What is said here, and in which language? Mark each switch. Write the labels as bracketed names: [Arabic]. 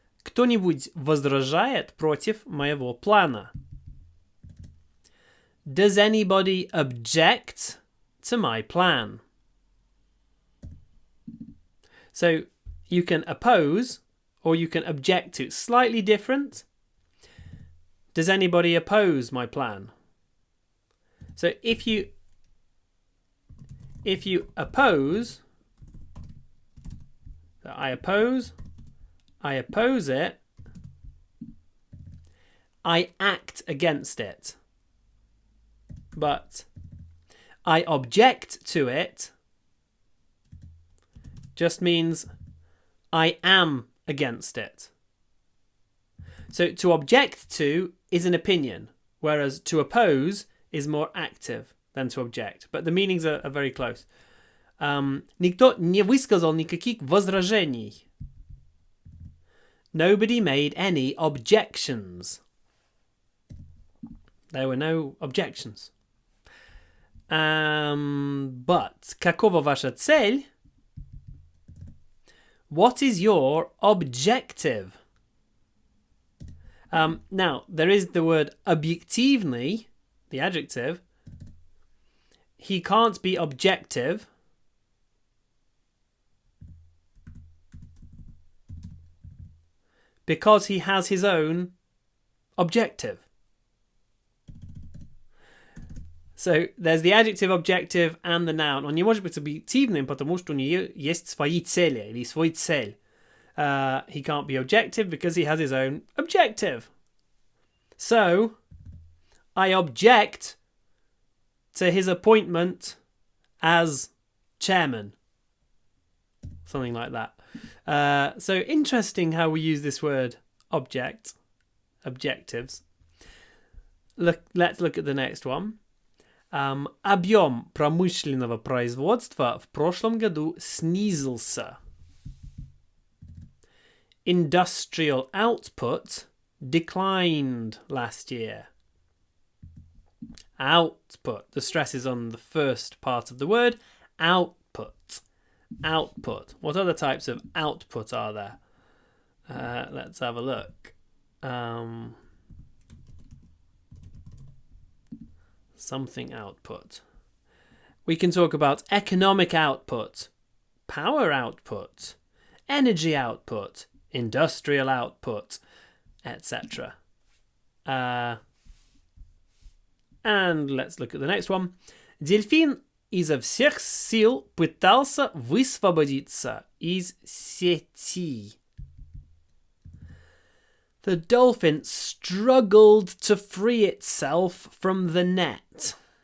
[Russian] Кто-нибудь возражает против моего плана? [English] Does anybody object to my plan? So you can oppose or you can object to. Slightly different. Does anybody oppose my plan? So if you oppose, so I oppose it, I act against it. But I object to it just means I am against it. So to object to is an opinion, whereas to oppose is more active than to object. But the meanings are very close. [Russian] Никто не высказал никаких возражений. [English] Nobody made any objections. There were no objections. But [Russian] какова ваша цель? [English] What is your objective? Now, there is the word объективный, the adjective. He can't be objective because he has his own objective. So there's the adjective, objective, and the noun. [Russian] Он не может быть объективным, потому что у нее есть свои цели или свой цель. [English] He can't be objective because he has his own objective. So I object to his appointment as chairman. Something like that. So interesting how we use this word object, objectives. Let's look at the next one. [Russian] Объем промышленного производства в прошлом году снизился. [English] Industrial output declined last year. Output. The stress is on the first part of the word. Output. Output. What other types of output are there? Let's have a look. Something output. We can talk about economic output, power output, energy output, industrial output, etc. And let's look at the next one. [Russian] Дельфин изо всех сил пытался высвободиться из сети. [English] The dolphin struggled to free itself from the net.